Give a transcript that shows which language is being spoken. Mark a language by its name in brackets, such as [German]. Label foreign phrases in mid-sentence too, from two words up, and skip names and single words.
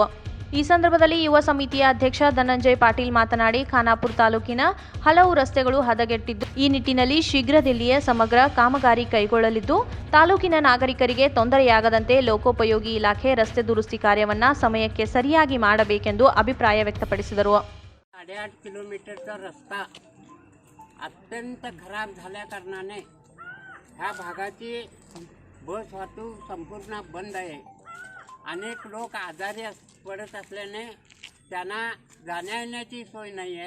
[Kannada] ಈ ಸಂದರ್ಭದಲ್ಲಿ ಯುವ ಸಮಿತಿಯ ಅಧ್ಯಕ್ಷ ಧನಂಜಯ್ ಪಾಟೀಲ್ ಮಾತನಾಡಿ, ಖಾನಾಪುರ ತಾಲೂಕಿನ ಹಲವು ರಸ್ತೆಗಳು ಹದಗೆಟ್ಟಿದ್ದು, ಈ ನಿಟ್ಟಿನಲ್ಲಿ ಶೀಘ್ರದಲ್ಲಿಯೇ ಸಮಗ್ರ ಕಾಮಗಾರಿ ಕೈಗೊಳ್ಳಲಿದ್ದು, ತಾಲೂಕಿನ ನಾಗರಿಕರಿಗೆ ತೊಂದರೆಯಾಗದಂತೆ ಲೋಕೋಪಯೋಗಿ ಇಲಾಖೆ ರಸ್ತೆ ದುರಸ್ತಿ ಕಾರ್ಯವನ್ನ ಸಮಯಕ್ಕೆ ಸರಿಯಾಗಿ ಮಾಡಬೇಕೆಂದು ಅಭಿಪ್ರಾಯ ವ್ಯಕ್ತಪಡಿಸಿದರು. [Marathi] 8.5 किलोमीटरचा रस्ता अत्यंत खराब झाल्या कारणाने ह्या भागाची बस वाहतूक संपूर्ण बंद आहे. अनेक लोक आजारी पडत असल्याने त्यांना जाण्या येण्याची सोय नाही आहे.